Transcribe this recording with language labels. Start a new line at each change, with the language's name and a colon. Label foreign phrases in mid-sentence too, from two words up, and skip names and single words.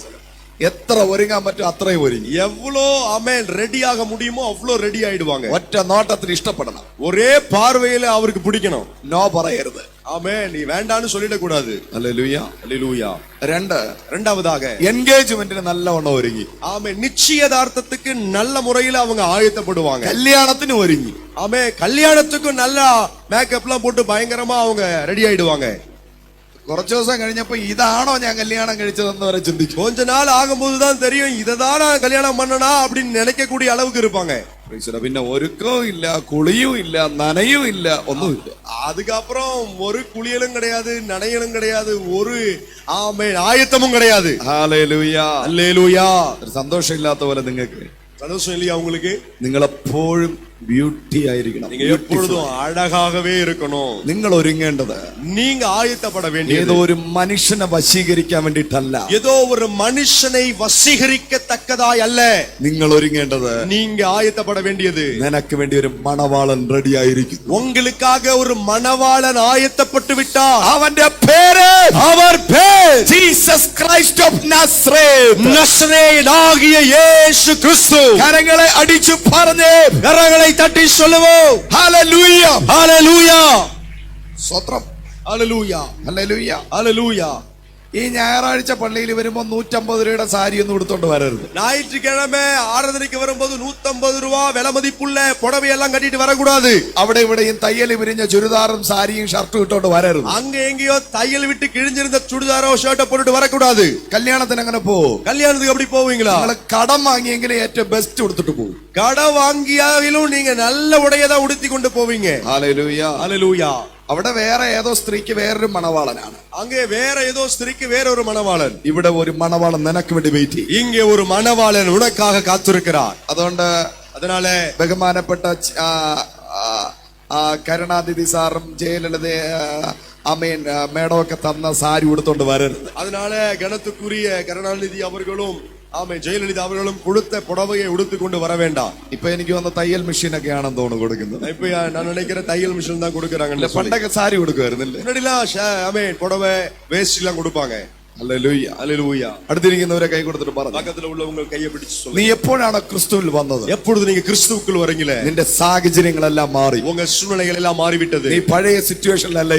Malayalam: എത്ര ഒരുങ്ങാൻ പറ്റും അത്രയും ഒരുങ്ങി.
Tamil: எவ்வளோ ஆமென் ரெடியாக முடியுமோ அவ்வளோ ரெடி ஆயிடுவாங்க.
Malayalam: ഒറ്റ നോട്ടത്തിൽ ഇഷ്ടപ്പെടണം,
Tamil: ஒரே பார்வையில அவருக்கு பிடிக்கணும்.
Malayalam: നോ പറയരുത്.
Tamil: ஆமென், நீ வேண்டான்னு சொல்லிட கூடாது.
Malayalam: ഹല്ലേലൂയ.
Tamil: அல்லேலூயா. 2 இரண்டாவதாக
Malayalam: എൻഗേജ്മെന്റിന് നല്ലവണ്ണം ഒരുങ്ങി.
Tamil: ஆமென், நிச்சயதார்த்தத்துக்கு நல்ல முறையில அவங்க ஆயத்தப்படுவாங்க.
Malayalam: കല്യാണത്തിന് ഒരുങ്ങി.
Tamil: ஆமென், கல்யாணத்துக்கும் நல்லா மேக்கப்லாம் போட்டு பயங்கரமா அவங்க ரெடி ஆயிடுவாங்க.
Malayalam: കുറച്ചു ദിവസം കഴിഞ്ഞപ്പോ ഇതാണോ ഞാൻ കല്യാണം കഴിച്ചതെന്ന് വരെ ചിന്തിച്ചു.
Tamil: கொஞ்ச நாள் ஆகும்போதுதான் தெரியும் இததான் நான் கல்யாணம் பண்ணனா அப்படின்னு நினைக்கக்கூடிய அளவுக்கு இருப்பாங்க.
Malayalam: പിന്നെ ഒരുക്കവും ഇല്ല, കുളിയും ഇല്ല, നനയും ഇല്ല, ഒന്നുമില്ല.
Tamil: அதுக்கப்புறம் ஒரு குளியலும் கிடையாது, நனையலும் கிடையாது, ஒரு ஆமென் ஆயத்தமும் கிடையாது.
Malayalam: ഹല്ലേലൂയ.
Tamil: அல்லேலூயா.
Malayalam: സന്തോഷം ഇല്ലാത്ത പോലെ നിങ്ങൾക്ക്,
Tamil: சந்தோஷம் இல்லையா உங்களுக்கு?
Malayalam: നിങ്ങളെപ്പോഴും ബ്യൂട്ടി ആയിരിക്കണം.
Tamil: நீங்க எப்பொழுதும் அழகாகவே இருக்கணும்.
Malayalam: നിങ്ങൾ ഒരുങ്ങേണ്ടത്
Tamil: நீங்க ஆயத்தப்பட வேண்டியது
Malayalam: ഏതോ ഒരു മനുഷ്യനെ വശീകരിക്കാൻ വേണ്ടിയിട്ടല്ല,
Tamil: ஏதோ ஒரு மனுஷனை வசீகரிக்கத்தக்கதாய் அல்ல.
Malayalam: നിങ്ങൾ ഒരുങ്ങേണ്ടത്,
Tamil: நீங்க ஆயத்தப்பட வேண்டியது
Malayalam: നിനക്ക് വേണ്ടി ഒരു മണവാളൻ റെഡി ആയിരിക്കുന്നു.
Tamil: உங்களுக்காக ஒரு மணவாளன் ஆயத்தப்பட்டு விட்டார்.
Malayalam: അവന്റെ പേര്,
Tamil: அவர் பேர்
Malayalam: ജീസസ് ക്രൈസ്റ്റ് ഓഫ് നസ്രേത്ത്.
Tamil: நசரேயனாகிய இயேசு கிறிஸ்து.
Malayalam: കരങ്ങളെ അടിച്ചു പറഞ്ഞ്
Tamil: கரங்களை தட்டி சொல்லுவோம்.
Malayalam: ഹല്ലേലൂയ.
Tamil: ஹalleluya.
Malayalam: സ്തോത്രം.
Tamil: ஹalleluya.
Malayalam: ഹല്ലേലൂയ.
Tamil: ஹalleluya.
Malayalam: ഈ ഞായറാഴ്ച പള്ളിയിൽ വരുമ്പോ 150 രൂപയുടെ സാരി ഒന്നും എടുത്തോണ്ട് വരരുത്.
Tamil: ஞாயிற்றுக்கிழமை ஆராதனைக்கு வரும்போது 150 ரூபாய் விலை மதிப்புள்ள புடவை எல்லாம் கட்டிட்டு வரக்கூடாது.
Malayalam: അവിടെ ഇവിടെയും തയ്യൽ വിരിഞ്ഞ ചുരിദാറും സാരിയും ഷർട്ടും ഇട്ടോണ്ട് വരരുത്.
Tamil: அங்க எங்கேயோ தையல் விட்டு கிழிஞ்சிருந்த சுடிதாரோ ஷர்ட்டை போட்டுட்டு வரக்கூடாது.
Malayalam: കല്യാണത്തിന് അങ്ങനെ പോകും.
Tamil: கல்யாணத்துக்கு அப்படி போவீங்களா?
Malayalam: നിങ്ങൾ കടം വാങ്ങിയെങ്കിലും ഏറ്റവും ബെസ്റ്റ് കൊടുത്തിട്ട് പോകും.
Tamil: கடை வாங்கியாவிலும் நீங்க நல்ல உடையதான் உடுத்தி கொண்டு போவீங்க.
Malayalam: ഹല്ലേലൂയ.
Tamil: ஹalleluya.
Malayalam: അവിടെ വേറെ ഏതോ സ്ത്രീക്ക് വേറൊരു മണവാളനാണ്,
Tamil: அங்கே வேற ஏதோ ஸ்திரீக்கு வேற ஒரு மணவாளன்.
Malayalam: ഇവിടെ ഒരു മണവാളൻ നിനക്ക് വേണ്ടി വെയിറ്റ് ചെയ്യും.
Tamil: இங்கே ஒரு மணவாளன் உனக்காக காத்திருக்கிறார்.
Malayalam: അതുകൊണ്ട്
Tamil: அதனால
Malayalam: ബഹുമാനപ്പെട്ട കരുണാനിധി സാറും ജയലളിത മേഡമൊക്കെ തന്ന സാരി ഉടുത്തോണ്ട് വരരുത്.
Tamil: அதனால கணத்துக்குரிய கருணாநிதி அவர்களும் ஆமே, ஜெயலலிதா அவர்களும் கொடுத்த புடவையை உடுத்துக் கொண்டு வர வேண்டாம்.
Malayalam: ഇപ്പൊ എനിക്ക് വന്ന തയ്യൽ മെഷീൻ ഒക്കെ ആണെന്ന് തോന്നുന്നു കൊടുക്കുന്നത്.
Tamil: இப்ப நான் நினைக்கிற தையல் மிஷின் தான் கொடுக்கறாங்க.
Malayalam: പണ്ടൊക്കെ സാരി കൊടുക്കുമായിരുന്നില്ലേ?
Tamil: முன்னாடிலாம் ஆமே புடவை வேஷ்டி எல்லாம் கொடுப்பாங்க.
Malayalam: ഹല്ലേലൂയ,
Tamil: ஹல்லேலூயா.
Malayalam: അടുത്തിരിക്കുന്നവരെ കൈ കൊടുത്തിട്ട് പറഞ്ഞു,
Tamil: பக்கத்துல உள்ளவங்க கையை பிடிச்சு
Malayalam: നീ
Tamil: சொல்லுங்க,
Malayalam: എപ്പോഴാണ് ക്രിസ്തുവിൽ വന്നത്?
Tamil: எப்பொழுது நீங்க கிறிஸ்துவுக்குள் வரீங்களே,
Malayalam: നിന്റെ സാഹചര്യങ്ങളെല്ലാം മാറി,
Tamil: உங்க சூழ்நிலைகள் எல்லாம் மாறிவிட்டது.
Malayalam: നീ പഴയ സിറ്റുവേഷനിലല്ല